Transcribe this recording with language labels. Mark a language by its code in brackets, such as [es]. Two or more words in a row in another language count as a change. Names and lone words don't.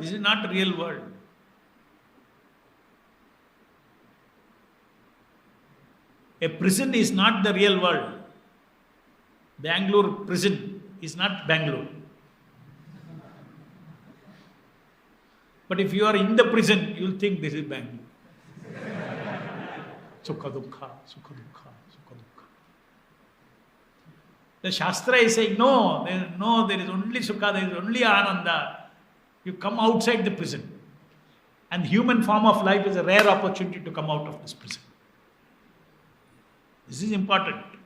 [en] This is not the real world. A prison is not the real world. Bangalore prison is not Bangalore. But if you are in the prison, you will think this is Bangalore. [sa] Sukha dukkha, sukha dukkha, sukha dukkha. [en] The Shastra is saying, no, there is only sukha, there is only ananda. You come outside the prison. And human form of life is a rare opportunity to come out of this prison. This is important.